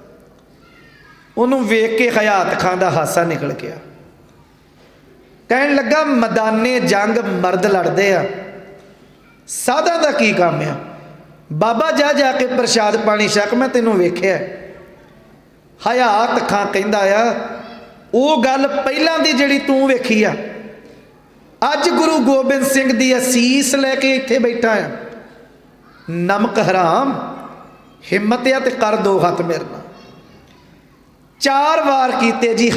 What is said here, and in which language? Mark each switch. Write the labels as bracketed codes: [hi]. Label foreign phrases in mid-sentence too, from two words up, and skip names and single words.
[pa] ਉਹਨੂੰ ਵੇਖ ਕੇ ਹਯਾਤ ਖਾਂ ਦਾ ਹਾਸਾ ਨਿਕਲ ਗਿਆ। ਕਹਿਣ ਲੱਗਾ ਮੈਦਾਨੇ ਜੰਗ ਮਰਦ ਲੜਦੇ ਆ, ਸਾਧਾਂ ਦਾ ਕੀ ਕੰਮ ਆ। ਬਾਬਾ ਜਾ ਕੇ ਪ੍ਰਸ਼ਾਦ ਪਾਣੀ ਛਕ, ਮੈਂ ਤੈਨੂੰ ਵੇਖਿਆ। ਹਯਾਤ ਖਾਂ ਕਹਿੰਦਾ ਆ ਵੋ ਗੱਲ ਪਹਿਲਾਂ ਦੀ ਜਿਹੜੀ ਤੂੰ ਵੇਖੀ ਆ, ਅੱਜ ਗੁਰੂ ਗੋਬਿੰਦ ਸਿੰਘ ਦੀ ਅਸੀਸ ਲੈਕੇ ਇੱਥੇ ਬੈਠਾ ਆ, ਨਮਕ ਹਰਾਮ ਹਿੰਮਤ ਆ ਤੇ ਕਰ ਦੋ ਹੱਥ ਮੇਰੇ ਨਾਲ। 4 ਵਾਰ ਕੀਤੇ ਜੀ।